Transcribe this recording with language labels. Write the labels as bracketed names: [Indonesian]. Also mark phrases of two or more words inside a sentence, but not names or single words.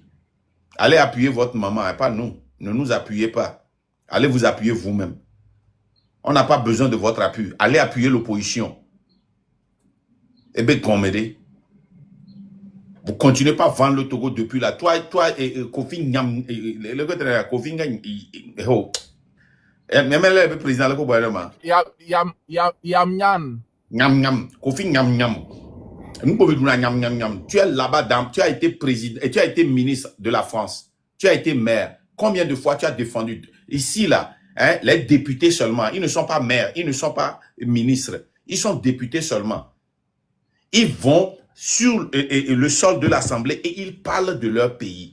[French] Allez appuyer votre maman, hein, pas nous. Ne nous appuyez pas. Allez vous appuyer vous-même. On n'a pas besoin de votre appui. Allez appuyer l'opposition. Eh bien, Goméré, vous ne continuez pas à vendre le Togo depuis là. Toi et Kofi Nyam, Kofi Nyam, le président, Nyam Nyam, Kofi Nyam Nyam. Tu es là-bas, tu as été président et tu as été ministre de la France. Tu as été maire. Combien de fois tu as défendu? Ici, là, hein, les députés seulement, ils ne sont pas maires, ils ne sont pas ministres. Ils sont députés seulement. Ils vont sur le sol de l'Assemblée et ils parlent de leur pays.